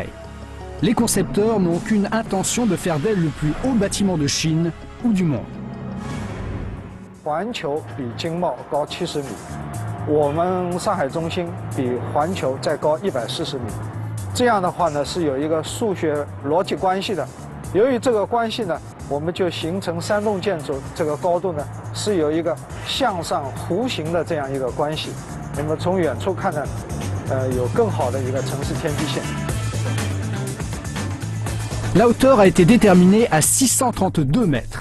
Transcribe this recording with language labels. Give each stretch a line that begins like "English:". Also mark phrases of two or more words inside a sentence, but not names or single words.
French: Les concepteurs n'ont aucune intention de faire d'elle le plus haut bâtiment de Chine ou du monde.
Chinese: 环球比经贸高70米，我们上海中心比环球再高140米。这样的话呢，是有一个数学逻辑关系的。由于这个关系呢，我们就形成3栋建筑这个高度呢是有一个向上弧形的这样一个关系。那么从远处看呢，有更好的一个城市天际线。
French: La hauteur a été déterminée à 632 mètres.